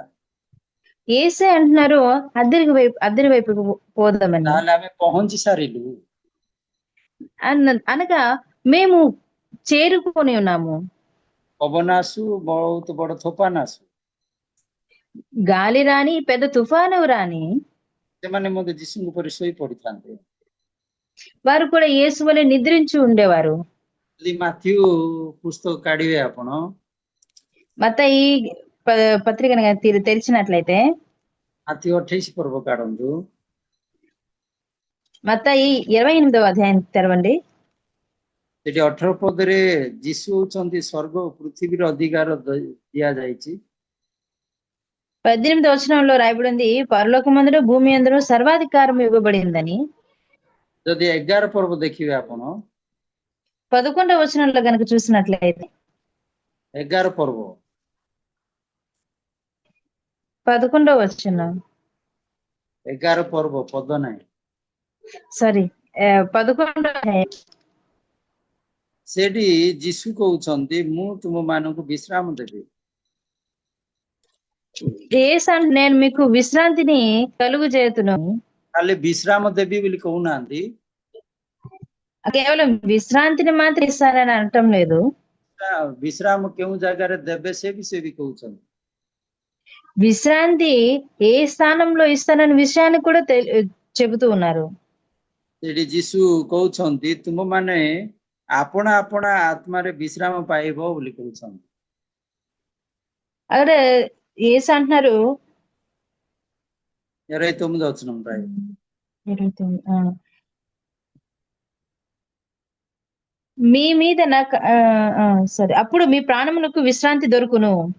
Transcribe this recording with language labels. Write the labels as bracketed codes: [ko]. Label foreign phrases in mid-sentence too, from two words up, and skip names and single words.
[te] యేసే అంటున్నారు అద్దరి వైపుకు పోదామని. [or] ତାହେଲେ ଆମେ ପହଞ୍ଚି ସାରିଲୁ, [te] అనగా మేము చేరుకొని ఉన్నాము. [or] ପବନ ଆସୁ ବହୁତ ବଡ ତୋଫାନ ଆସୁ, [te] గాలి రాని పెద్ద తుఫాను రాని [or] ସେମାନେ ମଧ୍ୟ ଯୀଶୁଙ୍କ ଉପରେ ଶୋଇ ପଡିଥାନ୍ତେ। [te] వారు కూడా యేసు వలె నిద్రించి ఉండేవారు. [or] ଯଦି ମାଥ୍ୟୁ ପୁସ୍ତକ କାଢିବେ ଆପଣ, [te] మత్తయి పత్రికను తెరిచినట్లయితే [or] ମାଥ୍ୟୁ 28 ପର୍ବ କାଢନ୍ତୁ, [te] మత్తయి 28వ అధ్యాయం తెరవండి. [or] ସେଠି 18 ପଦରେ ଯୀଶୁ ହଉଛନ୍ତି ସ୍ୱର୍ଗ ଓ ପୃଥିବୀର ଅଧିକାର ଦିଆଯାଇଛି। [te] 18వ వచనంలో రాయబడి ఉంది, పరలోకమందును భూమి యందును సర్వాధికారం ఇవ్వబడిందని. [or] ଯଦି 11 ପର୍ବ ଦେଖିବେ ଆପଣ, [te] 11వ వచనంలో గనక చూసినట్లయితే [or] 11 ପର୍ବ [te] 11వ వచనం [or] 11 ପର୍ବ ପଦ ନାହିଁ, [te] సారీ 11వ అధ్యాయం. [or] ସେଠି ଯୀଶୁ କହୁଛନ୍ତି ମୁଁ ତୁମମାନଙ୍କୁ ବିଶ୍ରାମ ଦେବି। [te] నేను మీకు విశ్రాంతిని కలుగు చేతును. [or] ଖାଲି ବିଶ୍ରାମ ଦେବି ବୋଲି କହୁନାହାନ୍ତି, [te] కేవలం విశ్రాంతిని మాత్రం ఇస్తానని అనటం లేదు. [or] ବିଶ୍ରାମ କେଉଁ ଜାଗାରେ ଦେବେ ସେ ବିଷୟ ବି କହୁଛନ୍ତି। [te] విశ్రాంతి ఏ స్థానంలో ఇస్తానని విషయాన్ని కూడా చెబుతూ ఉన్నారు. [or] ସେଠି ଯୀଶୁ କହୁଛନ୍ତି ତୁମମାନେ ଆପଣା ଆପଣା ଆତ୍ମାରେ ବିଶ୍ରାମ ପାଇବ ବୋଲି କହୁଛନ୍ତି। [te] అక్కడ యేసు అంటున్నారు 29 వచనం రాయి, మీ మీద సరే అప్పుడు మీ ప్రాణములకు విశ్రాంతి దొరుకును.